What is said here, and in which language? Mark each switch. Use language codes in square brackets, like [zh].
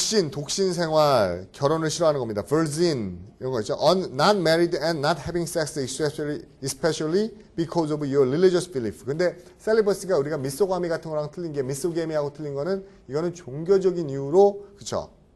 [ko] 독신 생활, 결혼을 싫어하는 겁니다. virgin 이런 거 있죠. [en] not married and not having sex especially because of your religious belief. [ko] 근데 celibacy가 우리가 미소가미 같은 거랑 틀린 게 미소게미하고 틀린 거는 이거는 종교적인 이유로 그렇죠.